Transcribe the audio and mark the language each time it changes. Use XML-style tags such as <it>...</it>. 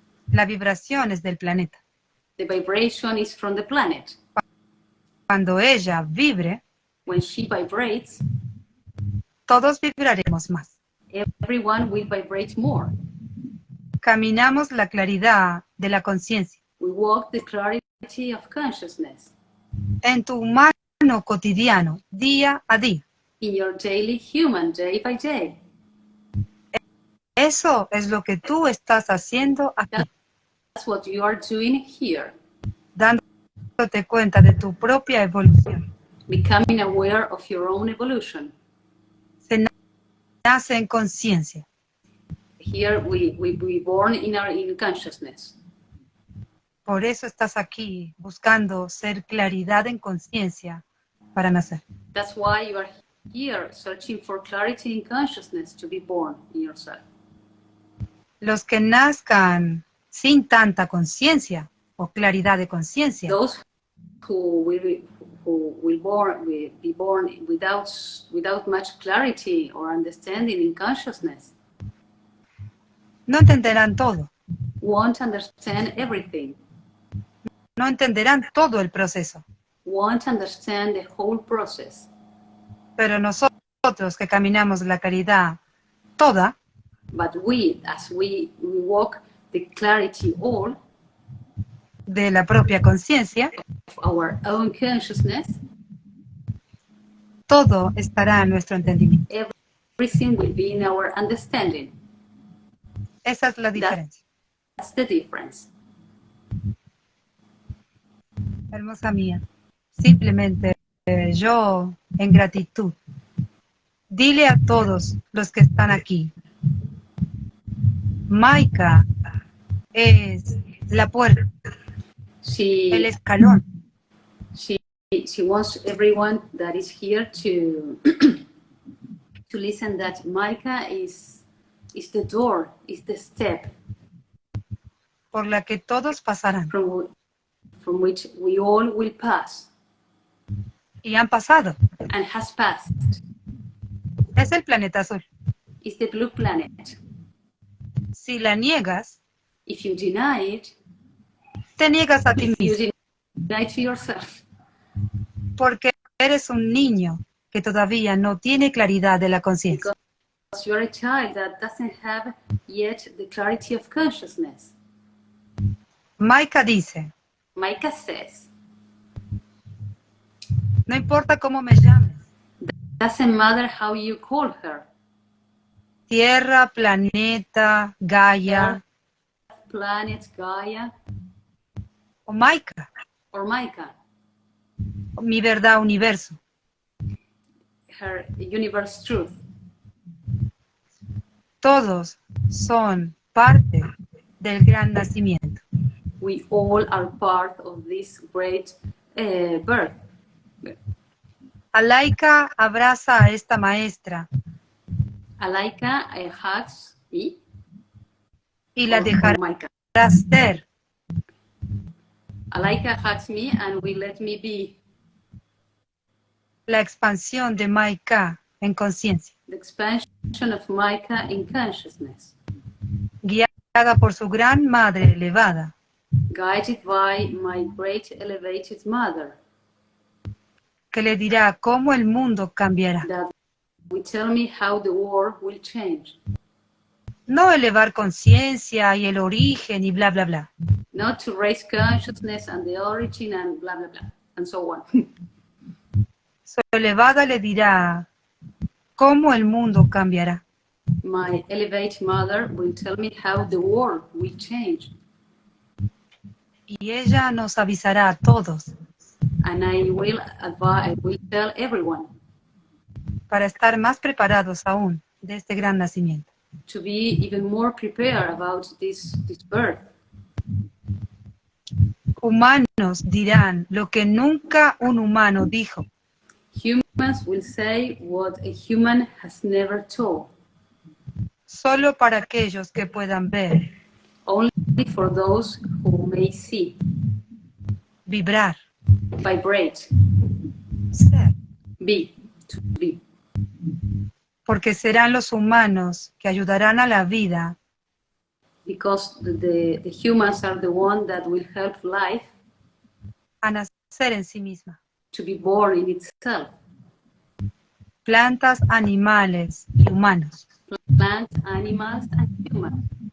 <es>La vibración es del planeta.</es> <en>The vibration is from the planet.</en> <es>Cuando ella vibre,</es> <en>when she vibrates,</en> <es>todos vibraremos más.</es> <en>Everyone will vibrate more.</en> <es>Caminamos la claridad de la conciencia.</es> <en>We walk the clarity of consciousness.</en> <es>En tu humano cotidiano, día a día.</es> <en>In your daily human, day by day.</en> <es>Eso es lo que tú estás haciendo aquí.</es> <en>That's what you are doing here.</en> <es>Dándote cuenta de tu propia evolución.</es> <en>Becoming aware of your own evolution.</en> <es>Se nace en conciencia.</es> <en>Here we born in consciousness.</en> <es>Por eso estás aquí buscando ser claridad en conciencia para nacer.</es> <en>That's why you are here searching for clarity in consciousness to be born in yourself.</en> <es>Los que nazcan sin tanta conciencia o claridad de conciencia.</es> <en>Those who will be born without much clarity or understanding in consciousness.</en> <es>No entenderán todo.</es> <en>Won't understand everything.</en> <es>No entenderán todo el proceso.</es> <en>Won't understand the whole process.</en> <es>Pero nosotros que caminamos la caridad toda,</es> <en>but as we walk the clarity all</en> <es>de la propia conciencia,</es> <en>of our own consciousness,</en> <es>todo estará en nuestro entendimiento.</es> <en>Everything will be in our understanding.</en> <es>Esa es la diferencia.</es> <en>That's the difference.</en> <es>Hermosa mía, simplemente yo en gratitud Dile a todos los que están aquí, Maika es la puerta, el</es> <en>She</en> <es>escalón.</es> <en>she wants everyone that is here to to listen that Maika is the door, is the step</en> <es>por la que todos pasarán.</es> <en>from which we all will pass</en> <es>Y han pasado.</es> <en>and has passed.</en> <es>Es el planeta azul.</es> <en>It's the blue planet.</en> <es>Si la niegas,</es> <en>If you deny it,</en> <es>te niegas a ti</es> <en>you</en> <es>mismo.</es> <en>deny to yourself.</en> <es>Porque eres un niño que todavía no tiene claridad de la conciencia.</es> <en>Because you're a child that doesn't have yet the clarity of consciousness.</en> <es>Maika dice,</es> <en>Maika says,</en> <es>no importa cómo me llames,</es> <en>doesn't matter how you call her.</en> <es>Tierra, planeta, Gaia,</es> <en>Planet, Gaia,</en> <es>o Maika,</es> <en>or Maika,</en> <es>mi verdad, universo.</es> <en>her universe truth.</en> <es>Todos son parte del gran nacimiento.</es> <en>We all are part of this great birth.</en> <es>Alhaikaha abraza a esta maestra</es> <en>Alhaikaha hugs me.</en> <es>y la</es> <en>or</en> <es>dejará</es> <en>Maika.</en> <es>ser.</es> <en>Alhaikaha hugs me and will let me be</en> <es>La expansión de Maikaha en conciencia,</es> <en>the expansion of Maika in consciousness,</en> <es>guiada por su gran madre elevada,</es> <en>guided by my great elevated mother,</en> <es>que le dirá cómo el mundo cambiará.</es> <en>that will tell me how the world will change.</en> <es>No elevar conciencia y el origen y bla, bla, bla.</es> <en>Not to raise consciousness and the origin and blah, blah, blah, and so on.</en> <es>Su elevada le dirá cómo el mundo cambiará.</es> <en>My elevated mother will tell me how the world will change.</en> <es>Y ella nos avisará a todos</es> <en>And I will tell everyone</en> <es>para estar más preparados aún de este gran nacimiento.</es> <en>to be even more prepared about this birth.</en> <es>Humanos dirán lo que nunca un humano dijo.</es> <en>Humans will say what a human has never told.</en> <es>Solo para aquellos que puedan ver,</es> <en>Only for those who may see,</en> <es>vibrar,</es> <en>vibrate,</en> <es>ser.</es> <en>be, to be.</en> <es>Porque serán los humanos que ayudarán a la vida</es> <en>Because the humans are the one that will help life</en> <es>a nacer en sí misma.</es> <en>to be born in itself.</en> <es>Plantas, animales y humanos.</es> <en>Plants, animals, and humans.</en>